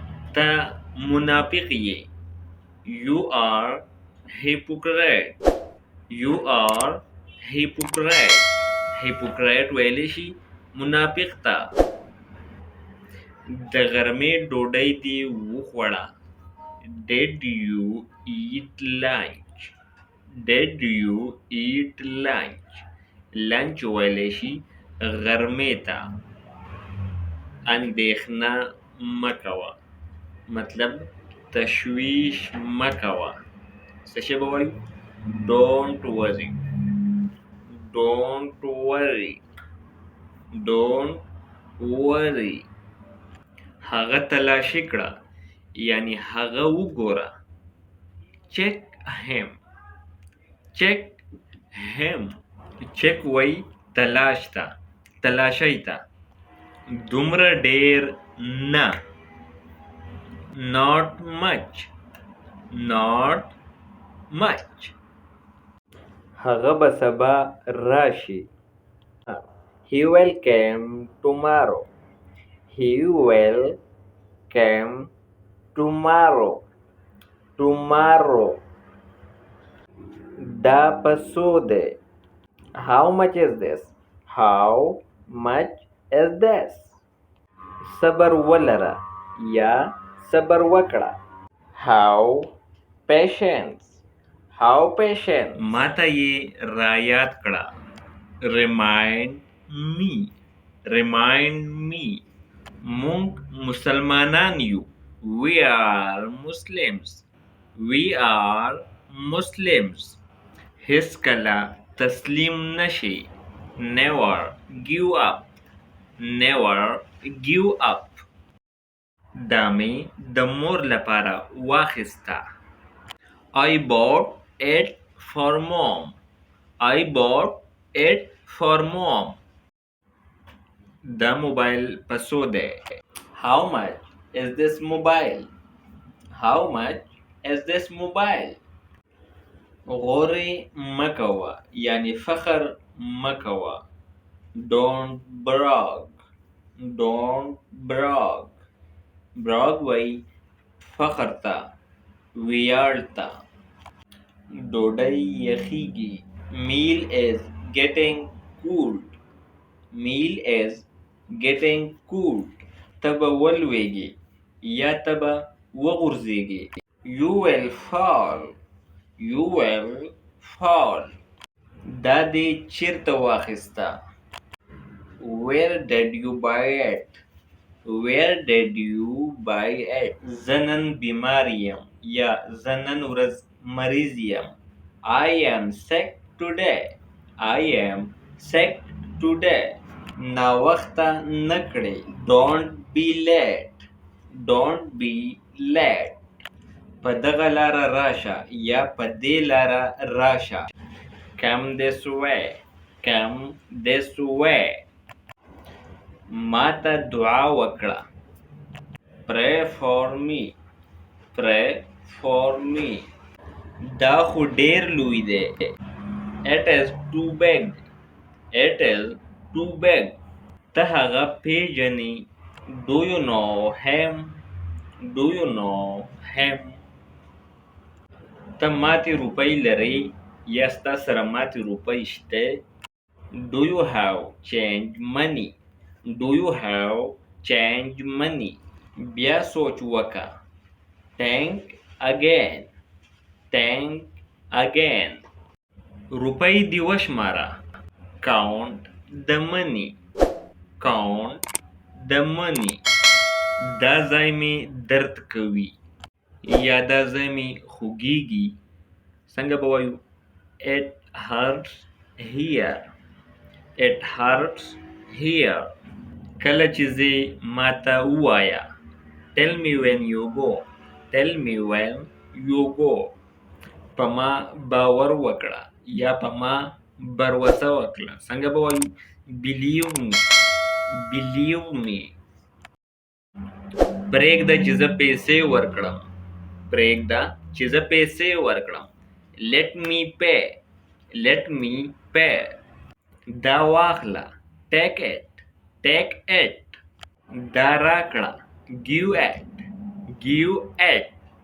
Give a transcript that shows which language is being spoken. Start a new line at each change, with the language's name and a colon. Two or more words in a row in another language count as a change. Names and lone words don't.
Pashto: ته منافق یې.
English: You are hypocrite. You are hypocrite.
Pashto: hypocrite ویلی شي منافق ته. د غرمې ډوډۍ دې وخوړه.
English: Did you eat lunch? Did you eat lunch?
Pashto: لنچ ویلی شي غرمې ته. اندېښنه مه کوه، مطلب تشویش مه کوه. څه شی به وایو؟
English: Don't worry. Don't worry. Don't worry.
Pashto: هغه تلاشي کړه، یعنی هغه وګوره.
English: Check him. Check him.
Pashto: Check وای تلاش ته، تلاشی ته. دومره ډیر نه.
English: Not much. Not much.
Pashto: هغه به سبا راشي.
English: He will come tomorrow. He will come tomorrow. Tomorrow.
Pashto: دا په څو دی؟
English: How much is this? How much is this?
Pashto: صبر ولره یا صبر وکړه.
English: How patience. How patient.
Pashto: ماته یې رایاد کړه.
English: Remind me. Remind me.
Pashto: مونږ مسلمانان یو.
English: We are Muslims. We are Muslims.
Pashto: هیڅکله تسلیم نشي.
English: Never give up. Never give up.
Pashto: دا مې د مور لپاره واخیسته.
English: I bought it for mom. I bought it for mom.
Pashto: دا موبایل په څو دی؟
English: How much is this mobile? How much is this mobile?
Pashto: غورې مه کوه، یعنی فخر مه کوه.
English: Don't brag. Don't brag.
Pashto: brag وای فخر ته، ویاړ ته. ډوډۍ یخیږي.
English: Meal is getting cooled. Meal is getting cooled.
Pashto: ته به ولویږي یا ته به وغورځېږي.
English: You will fall. You will fall.
Pashto: دا دې چیرته واخیسته؟
English: Where did you buy it? Where did you buy it?
Pashto: زه نن بیمار یم یا زه نن ورځ مریض یم.
English: I am sick today. I am sick today.
Pashto: ناوخته نه کړې.
English: Don't be late. Don't be late.
Pashto: په دغه لاره راشه یا په دې لاره راشه.
English: Come this way. Come this way.
Pashto: ما ته دعا وکړه.
English: Pray for me. Pray for me.
Pashto: دا خو ډیر لوی دی.
English: It is too big. It is too big.
Pashto: ته هغه پیژنې.
English: Do you know him? Do you know him?
Pashto: ته ماتې روپۍ لرې یا ستا سره ماتې روپۍ شته؟
English: Do you have change money? Do you have change money?
Pashto: بیا سوچ وکړه.
English: Think again. Think again.
Pashto: روپۍ دې وشماره.
English: Count the money. Count the money.
Pashto: دا ځای مې درد کوي یا دا ځای مې خوږیږي. څنګه به وایو؟
English: It hurts here. It hurts here.
Pashto: کله چې ځې ماته ووایه.
English: Tell me when you go. Tell me when you go.
Pashto: په ما باور وکړه یا په ما بروسه وکړه. څنګه به وایو؟
English: Believe me. Believe me.
Pashto: پرېږده چې زه پیسې ورکړم. پرېږده چې زه پیسې ورکړم.
English: Let me pay. Let me pay.
Pashto: دا واخله.
English: Take it. Take it.
Pashto: دا راکړه.
English: Give it. give it.